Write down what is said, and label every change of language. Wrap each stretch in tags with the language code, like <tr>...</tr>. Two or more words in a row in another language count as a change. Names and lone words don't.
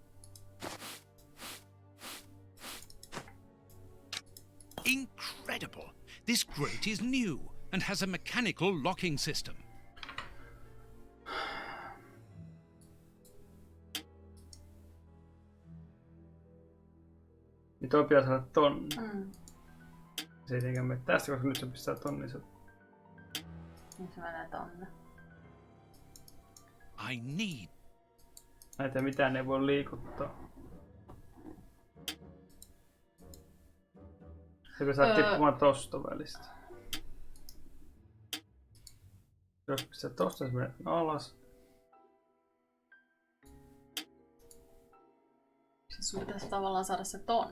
<en>Incredible! This grate is new and has a mechanical locking system.</en> <fi>Niin toi pitää saada tonne. Se ei tietenkään mene tästä, koska nyt se pistää tonne. Niin se menee tonne.</fi> <en>I need...</en> <fi>Näitä mitään ei voi liikuttaa. Se pitää tippumaan tosta välistä. Jos pistää tosta, se menee alas. Siis sun pitäisi tavallaan saada se tonne.</fi>